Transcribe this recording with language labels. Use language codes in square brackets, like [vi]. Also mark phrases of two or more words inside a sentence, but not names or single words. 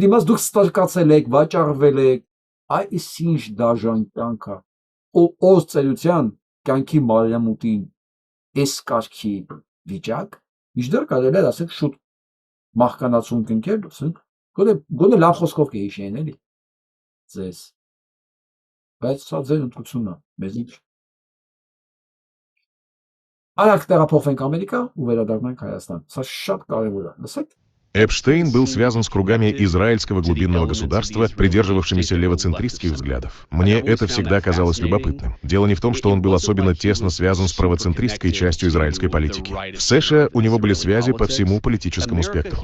[hy] դիմաց դուք ստրկացել եք, վաճառվել եք, այս ինչ դաժան կյանք է։ Օր ծերության կյանքի մարիամուտին այս կարգի վիճակ, միշտեր կարելի է ասել շուտ մահկանացուն կնքել, ասենք, գոնե լավ խոսքով կհիշեն էլի ձեզ։ Բայց սա ձեր ընտրությունն է, մեզ ինչ։ Արագ տեղափոխվենք Ամերիկա ու վերադառնանք Հայաստան։ Սա շատ կարևոր է, լսեք։ [ru] Эпштейн был связан с кругами израильского глубинного государства, придерживавшимися левоцентристских взглядов. Мне это всегда казалось любопытным. Дело не в том, что он был особенно тесно связан с правоцентристской частью израильской политики. В США у него были связи по всему политическому спектру.